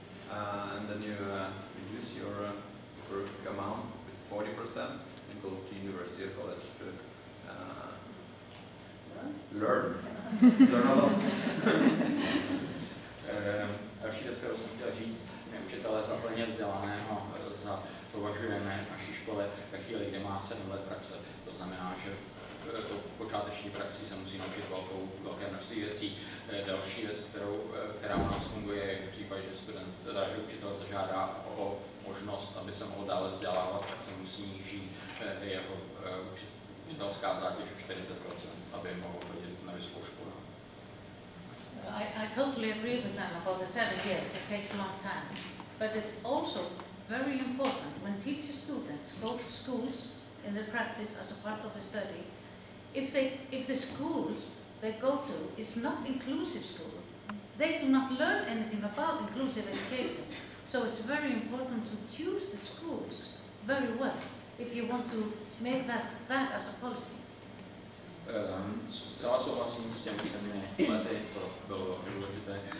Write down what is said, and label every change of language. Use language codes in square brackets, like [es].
[en] And then you reduce your work amount with 40% and go to university or college to learn a lot. [cs] Další věc, kterou jsem chtěl říct, my učitele za plně vzdělaného považujeme v naší škole ve chvíli, kdy má 7 let praxe. To znamená, že v počáteční praxi se musí naučit velké množství věcí. Další věc, která u nás funguje, je v případě, že učitel zažádá o možnost, aby se mohl dále vzdělávat, tak se musí nížit jeho učitelská zátěž o 40%, aby mohl chodit na vysokou školu. [en] I totally agree with them about the 7 years. It takes a long time. But it's also very important when teacher students go to schools in the practice as a part of the study. If the school they go to is not inclusive school, they do not learn anything about inclusive education. So it's very important to choose the schools very well if you want to make that as a policy. [cs] Zcela souhlasím s těmi 7 lety, to bylo důležité.